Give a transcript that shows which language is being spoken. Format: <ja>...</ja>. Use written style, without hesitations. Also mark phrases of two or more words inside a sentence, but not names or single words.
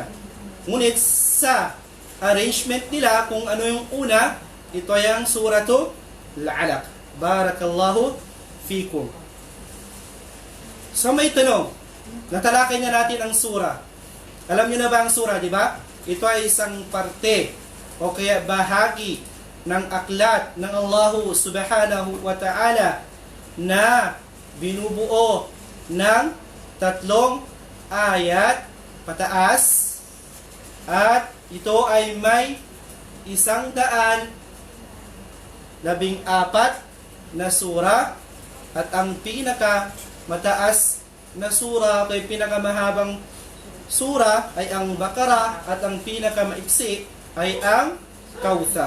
<tl>Ngunit sa arrangement nila, kung ano yung una, ito ay ang Suratul Alaq.</tl> <ar>بارك الله فيكم.</ar> <tl>So may tanong, natalakay na natin ang sura. Alam niyo na ba ang sura, di ba? Ito ay isang parte o kaya bahagi ng aklat ng Allah</tl> <ar>سبحانه وتعالى</ar> <tl>na binubuo ng 3 ayat pataas, at ito ay may 114 na sura, at ang pinaka mataas na sura kay pinakamahabang sura ay ang Baqarah, at ang pinakamaiksi ay ang Kautsar.</tl>